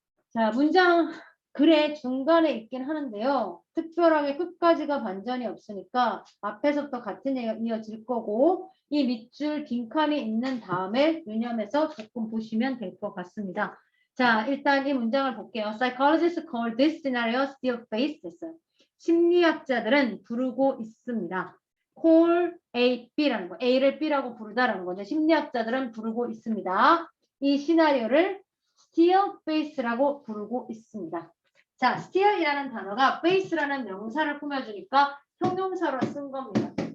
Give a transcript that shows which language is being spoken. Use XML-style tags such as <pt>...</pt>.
<ko>자, 문장 글의 중간에 있긴 하는데요. 특별하게 끝까지가 반전이 없으니까 앞에서부터 같은 얘기가 이어질 거고 이 밑줄 빈칸이 있는 다음에 유념해서 조금 보시면 될 것 같습니다. 자, 일단 이 문장을 볼게요.</ko> <en>Psychologists call this scenario still face</en> <ko>됐어요. 심리학자들은 부르고 있습니다. call A, B라는 거. A를 B라고 부르다라는 거죠. 심리학자들은 부르고 있습니다. 이 시나리오를 still face라고 부르고 있습니다. 자, still이라는 단어가 face라는 명사를 꾸며주니까 형용사로 쓴 겁니다.</ko>